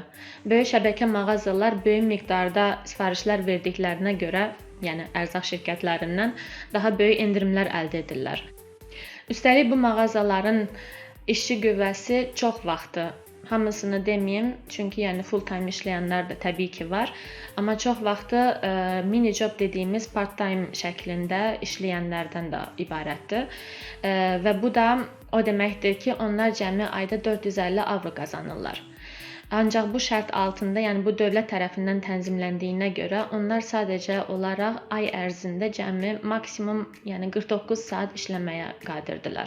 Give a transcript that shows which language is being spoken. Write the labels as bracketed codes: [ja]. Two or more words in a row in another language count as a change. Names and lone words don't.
[az] Böyük şəbəkə mağazalar böyük miqdarda sifarişlər verdiklərinə görə, yəni ərzaq şirkətlərindən daha böyük endirimlər əldə edirlər. Üstəlik bu mağazaların işçi qüvvəsi çox vaxtı, hamısını deməyim, çünki yəni [en] full time [az] işləyənlər də təbii ki var, amma çox vaxtı [en] mini job [az] dediyimiz [en] part time [az] şəklində işləyənlərdən də ibarətdir. Və bu da o deməkdir ki, onlar cəmi ayda 450 avro qazanırlar. Ancaq bu şərt altında, yəni bu dövlət tərəfindən tənzimləndiyinə görə onlar sadəcə olaraq ay ərzində cəmi maksimum, yəni 49 saat işləməyə qadirdirlər.